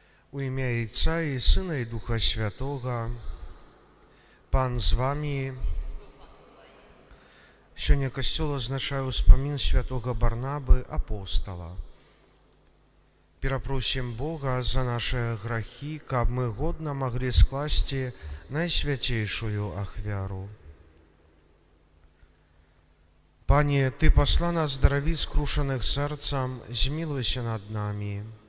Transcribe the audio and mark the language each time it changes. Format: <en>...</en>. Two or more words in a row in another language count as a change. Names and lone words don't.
<uk>У ім'я Отця і Сина, і Духа Святого. Пан з вами.</uk> <be>Сёння касцёл азначае ўспамін святога Барнабы, апостала. Перапросім Бога за наши грахі, каб мы годна маглі скласці найсвяцейшую ахвяру. Пане, Ты пасла нас здараві скрушаных сэрцам, змілуйся над намі.</be>